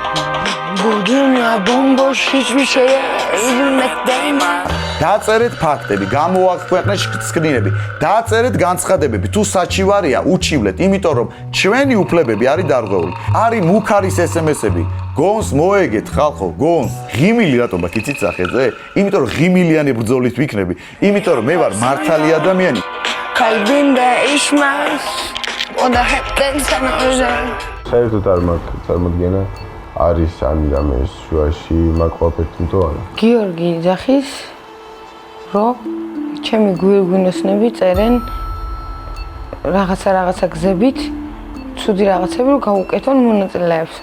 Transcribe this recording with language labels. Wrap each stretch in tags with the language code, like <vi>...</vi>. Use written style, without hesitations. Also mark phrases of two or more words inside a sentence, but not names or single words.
<ka>დაწერეთ ფაქტები, გამოაქვეყნეთ სკრინები, დაწერეთ განცხადებები, თუ საჩივარია, უჩივლეთ, იმიტომ რომ ჩვენი უფლებები არის დარღვეული. არის მუქარის SMS-ები, გონს მოეგეთ ხალხო, გონს. ღიმილი რატომ აქ იცით სახეზე? იმიტომ რომ ღიმილიანი ბრძოლით ვიქნები, იმიტომ რომ მე ვარ მართალი ადამიანი.</ka> <tr>Kalbimde işmez, o da hepten sana özel.</tr> <ka>საერთოდ არ მაქვს წარმოდგენა არის ამირამე შუაში მაგ ყველაფერს მთვარა. გიორგი იძახის, რომ ჩემი გვირგვინოსნები წერენ რაღაცა გზებით, ცუდი რაღაცები რომ გავუკეთონ მონაწილეებსა.</ka>